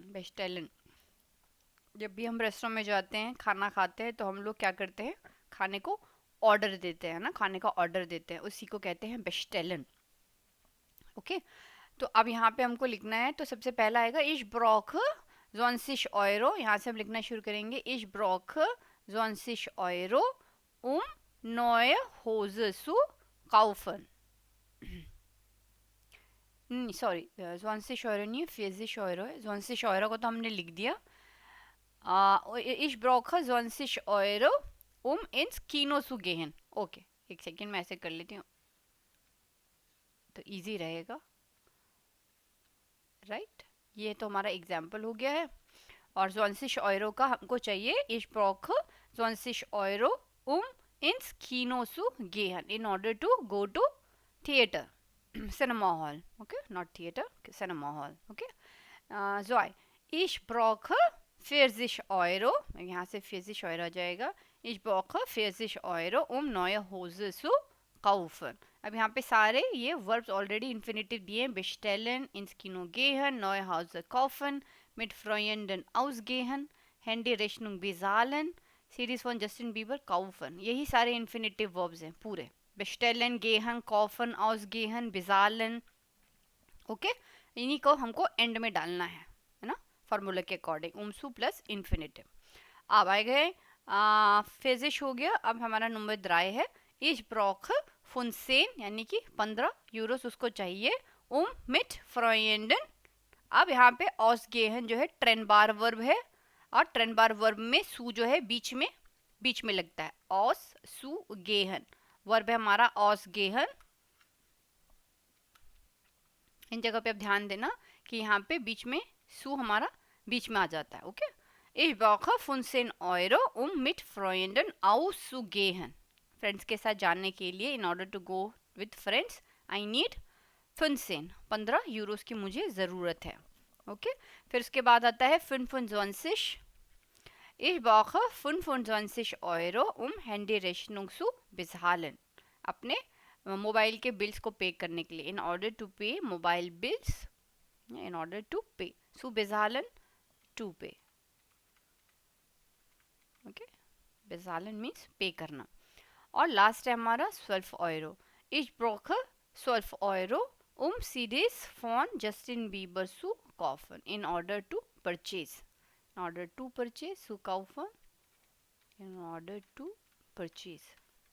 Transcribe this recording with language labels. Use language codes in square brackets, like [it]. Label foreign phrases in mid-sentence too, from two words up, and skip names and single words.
[hi] बेस्टेलन, जब भी हम रेस्टोरेंट में जाते हैं खाना खाते हैं तो हम लोग क्या करते हैं, खाने को ऑर्डर देते हैं ना, खाने का ऑर्डर देते हैं, उसी को कहते हैं बेस्टेलन। ओके, तो अब यहाँ पे हमको लिखना है, तो सबसे पहला आएगा [de] ich brauche 20 €, [hi] यहाँ से हम लिखना शुरू करेंगे, [de] ich brauche 20 € neue Hose zu kaufen। [hi] सॉरी 20 € नहीं है, 40 € है, 20 € को तो हमने लिख दिया। [de] Ich brauche 20 € ins Kino zu gehen। [hi] ओके, एक सेकेंड मैं ऐसे कर लेती हूँ तो इजी रहेगा, राइट। ये तो हमारा एग्जाम्पल हो गया है। और 20 € का हमको चाहिए, [de] ich brauche 20 € ins Kino zu gehen [en] in order to go to theater, cinema hall, okay, not theater, cinema hall, okay। [de] Zoe, ich brauche 40 €, [hi] यहाँ से 40 € आ जाएगा, [de] ich brauche 40 € neue Hose zu kaufen। [hi] अब यहाँ पे सारे ये [en] verbs already infinitive [hi] दिए हैं, [de] bestellen, ins Kino gehen, neue Hose kaufen, mit Freunden ausgehen, Handy Rechnung bezahlen, [hi] सीरीज [de] von Justin Bieber kaufen, [hi] यही सारे [en] infinitive verbs [hi] हैं पूरे, [de] bestellen, gehen, kaufen, ausgehen, bezahlen। [hi] ओके, इन्हीं को हमको एंड में डालना है ना, फार्मूला के अकॉर्डिंग, उमसू [en] plus infinitive. [hi] अब आए गए फेजिश हो गया। अब हमारा नंबर 3 है, [de] ich brauche fünfzehn [hi] यानी कि 15 € उसको चाहिए, [de] mit Freunden. [hi] अब यहाँ पे [de] aus gehen [hi] जो है ट्रेन बार वर्ब है, और ट्रेन बार वर्ब में सू जो है बीच में लगता है, [de] aus zu gehen [hi] वर्ब है हमारा [de] aus gehen. [hi] इन जगह पे आप ध्यान देना कि यहाँ पे बीच में सू हमारा बीच में आ जाता है। ओके, [de] Ich brauche 15 € mit Freunden auszugehen। [hi] फ्रेंड्स के साथ जाने के लिए, [en] in order to go with friends, I need 15 € [hi] की मुझे ज़रूरत है। ओके, फिर उसके बाद आता है 25। [de] Ich brauche 25 € Handy Rechnung zu bezahlen। [hi] अपने मोबाइल के बिल्स को पे करने के लिए, [en] in order to pay mobile bills, in order to pay [de] zu bezahlen, [en] to pay. [hi] ओके, bezahlen मीन्स पे करना। और लास्ट है हमारा 12 €। [de] Ich brauche 12 € CDs von Justin Bieber zu kaufen, [en] in order to purchase, in order to purchase, [de] zu kaufen, [en] in order to purchase।